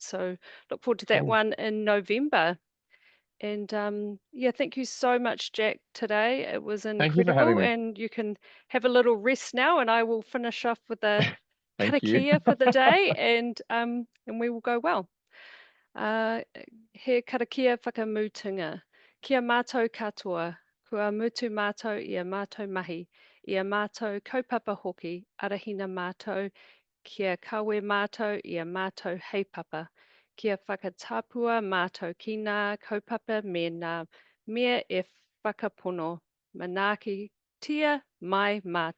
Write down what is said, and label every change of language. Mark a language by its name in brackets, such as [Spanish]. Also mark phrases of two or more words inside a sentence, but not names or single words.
[English] So look forward to that Cool. one in November. And yeah, thank you so much, Jack, today. It was Thank you for having incredible, me. and you can have a little rest now, and I will finish off with a Thank you. karakia for the day, and we will go well. [Māori] He karakia whakamutunga. Kia mātou katoa. Kua mutu mātou I a mātou mahi, I a mātou kaupapa hoki, arahina mātou, kia kawe mātou I a mātou heipapa, kia whakatapua mātou ki ngā kaupapa me ngā mea e whakapono, manaaki tia mai mātou.